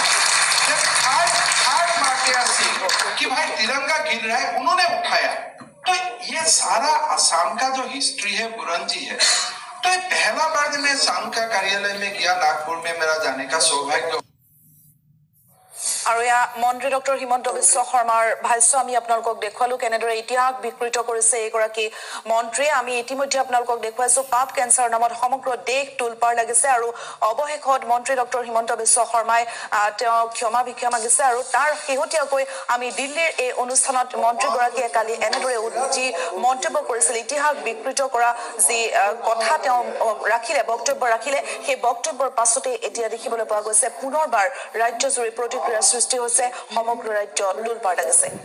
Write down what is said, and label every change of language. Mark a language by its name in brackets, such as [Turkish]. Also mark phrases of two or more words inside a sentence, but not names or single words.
[Hindi] कि भाई तिरंगा गिर रहा है उन्होंने उठाया तो ये सारा आसाम का जो हिस्ट्री है बुरंजी है तो ये पहला बार जब मैं आसाम का कार्यालय में गया नागपुर में मेरा जाने का सौभाग्य [Assamese] আৰু ইয়া মন্ত্ৰী ডক্টৰ হিমন্ত বিশ্ব শৰ্মাৰ ভাষ্য আমি আপোনালোকক দেখুৱালো কেনেদৰে ইতিহাস বিকৃত কৰিছে এইগৰাকী মন্ত্ৰী আমি ইতিমধ্যে আপোনালোকক দেখুৱাইছো পাপ কেন্সাৰ নামত সমগ্ৰ দেশ টুলপাৰ লাগিছে আৰু অৱশেষত মন্ত্ৰী ডক্টৰ হিমন্ত বিশ্ব শৰ্মাই তেওঁ ক্ষমা ভিক্ষা মাগিছে আৰু তাৰ শেহতীয়াকৈ আমি দিল্লীৰ এই অনুষ্ঠানত মন্ত্ৰীগৰাকীয়ে কালি এনেদৰে যি মন্তব্য কৰিছিল ইতিহাস বিকৃত কৰা যি কথা তেওঁ ৰাখিলে বক্তব্য ৰাখিলে সেই বক্তব্যৰ পাছতে এতিয়া দেখিবলৈ পোৱা গৈছে পুনৰবাৰ ৰাজ্যজুৰি প্ৰতিক্ৰিয়া সৃষ্টি হৈছে সমগ্ৰ ৰাজ্য টুলপাৰ লাগিছে